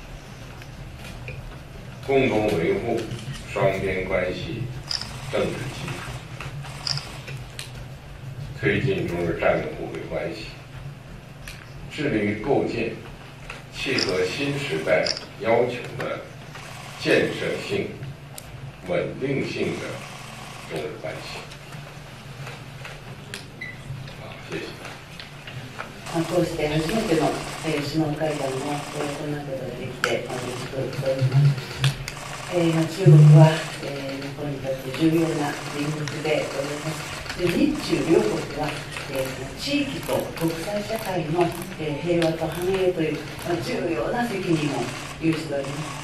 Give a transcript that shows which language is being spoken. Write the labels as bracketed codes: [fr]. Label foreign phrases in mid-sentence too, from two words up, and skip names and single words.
[zh] 共同维护双边关系政治基础，推进中日战略互惠关系，致力于构建契合新时代要求的建设性、稳定性的中日关系。好，谢谢。 [ja] こうして初めての首脳会談を行うことができて、嬉しく思います。中国は日本にとって重要な隣国でございます。で、日中両国は地域と国際社会の平和と繁栄という重要な責任を有しております。